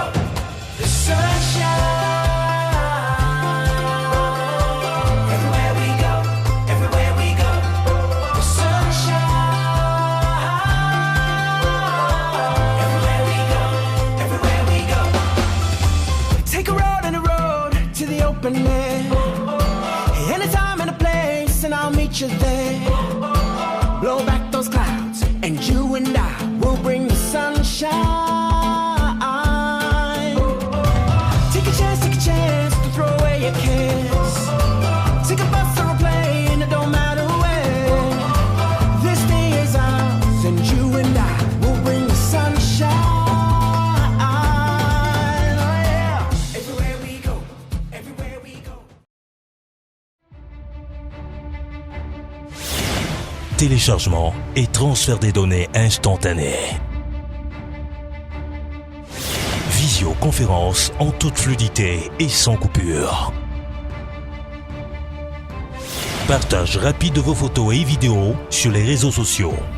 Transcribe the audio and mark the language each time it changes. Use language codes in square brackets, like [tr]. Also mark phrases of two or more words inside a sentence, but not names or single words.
[en] The sunshine. Everywhere we go, everywhere we go. The sunshine. Everywhere we go, everywhere we go. Take a road and a road to the open air. Anytime and a place, and I'll meet you there. Blow back those clouds, and you and I will bring the sunshine. Take a chance to throw away your cares. Take a bus or a plane, it don't matter where. This day is ours, and you and I will bring the sunshine. Oh yeah. Everywhere we go, everywhere we go. [fr] Téléchargement et transfert des données instantanés. Visioconférence en toute fluidité et sans coupure. Partage rapide de vos photos et vidéos sur les réseaux sociaux.